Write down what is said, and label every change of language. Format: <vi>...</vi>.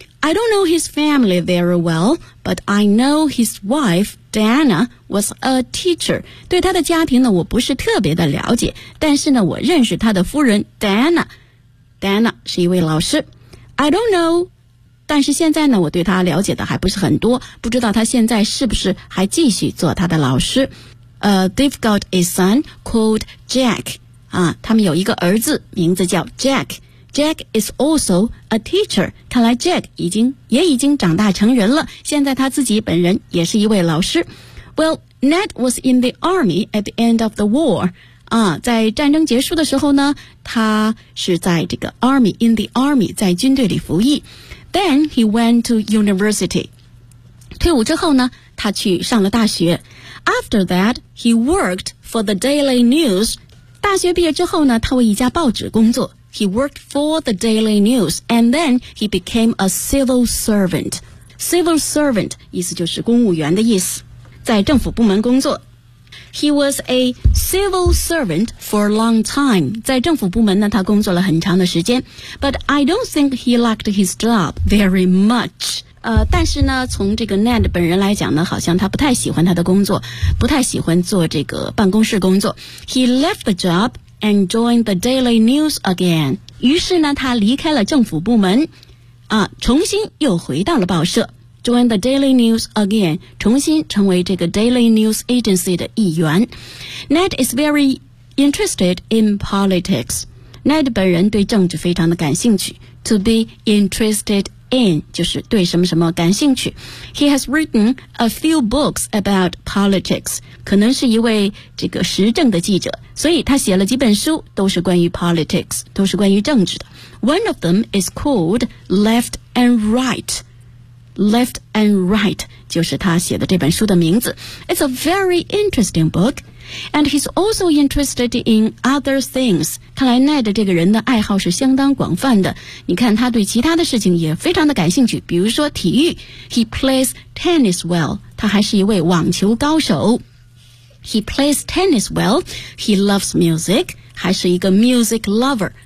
<en>I don't know his family very well, but I know his wife, Diana, was a teacher.</en> <zh>对他的家庭呢，我不是特别的了解，但是呢，我认识他的夫人 Diana。 Diana 是一位老师。</zh> <en>I don't know,</en> <zh>但是现在呢，我对他了解的还不是很多，不知道他现在是不是还继续做他的老师。</zh> <en>They've got a son called Jack.</en> <zh>啊，他们有一个儿子，名字叫 Jack.</zh> <en>Jack is also a teacher.</en> <zh>看来 Jack 已经长大成人了。现在他自己本人也是一位老师。</zh> <en>Well, Ned was in the army at the end of the war.</en> <zh>啊，在战争结束的时候呢，他是在这个 army,</zh> <en>in the army,</en> <zh>在军队里服役。</zh> <en>Then he went to university.</en> <zh>退伍之后呢，他去上了大学。</zh> <en>After that, he worked for the Daily News.</en> <zh>大学毕业之后呢，他为一家报纸工作。</zh> <en>He worked for the Daily News, and then he became a civil servant.</en> <zh>Civil servant 意思就是公务员的意思，在政府部门工作。</zh> <en>He was a civil servant for a long time.</en> <zh>在政府部门呢，他工作了很长的时间。</zh> <en>But I don't think he liked his job very much.</en> <zh>但是呢，从这个 Ned 本人来讲呢，好像他不太喜欢他的工作，不太喜欢做这个办公室工作。</zh> <en>He left the job. And joined the Daily News again.</en> <zh>于是呢，他离开了政府部门，啊，重新又回到了报社。</zh> <en>Joined the Daily News again.</en> <zh>重新成为这个 Daily News Agency 的一员。</zh> <en>Ned is very interested in politics.</en> <zh>Ned 本人对政治非常的感兴趣。</zh> <en>To be interested in</en> <zh>就是对什么什么感兴趣。</zh> <en>He has written a few books about politics.</en> <zh>可能是一位这个时政的记者，所以他写了几本书，都是关于 politics, 都是关于政治的。</zh> <en>One of them is called Left and Right.</en> <zh>Left and Right 就是他写的这本书的名字。</zh> <en>It's a very interesting book, and he's also interested in other things.</en> <zh>看来 Ned 这个人的爱好是相当广泛的。你看他对其他的事情也非常的感兴趣，比如说体育。</zh> <en>He plays tennis well.</en> <zh>他还是一位网球高手。</zh> <en>He plays tennis well. He loves music.</en> <zh>还是一个</zh> <en>music lover.</en>